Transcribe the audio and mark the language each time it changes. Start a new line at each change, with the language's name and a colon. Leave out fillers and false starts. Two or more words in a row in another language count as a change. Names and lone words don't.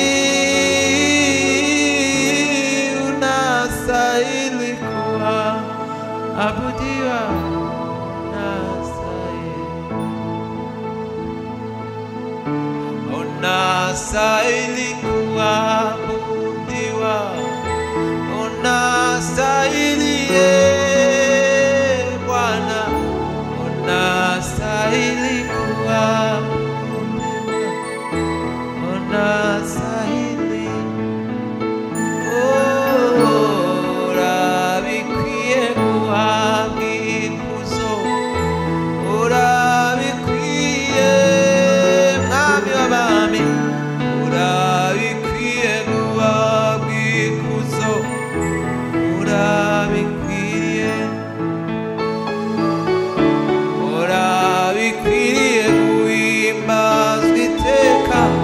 Swahili: unastahili kuabudiwa, unastahili kuabudiwa, unastahili Bwana, unastahili kuabudiwa, unastahili,
Kinyarwanda: urabikwiye guhabwa ikuzo, urabikwiye mwami w'abami, urabikwiye guhabwa ikuzo, urabikwiye, urabikwiye guhimbazwa iteka,